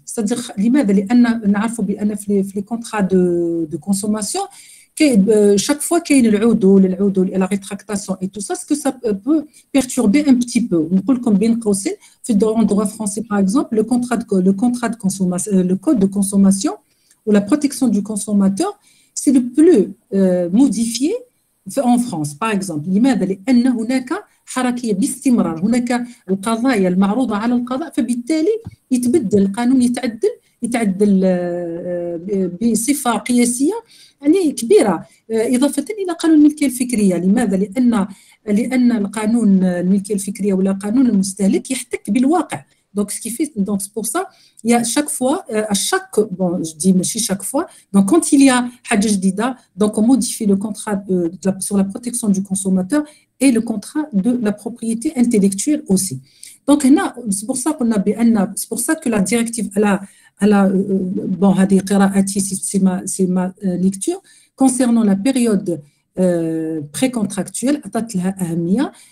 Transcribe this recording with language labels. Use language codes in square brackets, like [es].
[fr] c'est-à-dire [ar] لماذا؟ لأن نعرفوا بأن في [fr] لي كونترا دو كونسوماسيون chaque fois [ar] كاين العدول [fr] et la rétractation et tout ça ce que ça peut perturber un petit peu. [ar] نقول لكم بين قوسين في [fr] droit français par exemple le contrat de consommation le code de consommation ou la protection du consommateur, c'est le plus modifié en France. Par exemple, [ar] لماذا؟ لأن هناك حركية باستمرار، هناك القضايا المعروضة على القضاء، فبالتالي يتبدل القانون يتعدل بصفة قياسية يعني كبيرة، إضافة إلى قانون الملكية الفكرية. لماذا؟ لأن القانون الملكية الفكرية ولا قانون المستهلك يحتك بالواقع. [fr] Donc, ce qui fait, donc c'est pour ça, il y a chaque fois, je dis mais chaque fois, donc quand il y a [ar] حاجة جديدة, [fr] donc on modifie le contrat sur la protection du consommateur et le contrat de la propriété intellectuelle aussi. Donc c'est pour ça qu'on a c'est pour ça que la directive bon [ar] هذه قراءتي [fr] c'est ma lecture concernant la période précontractuelle [ar] عطت لها أهمية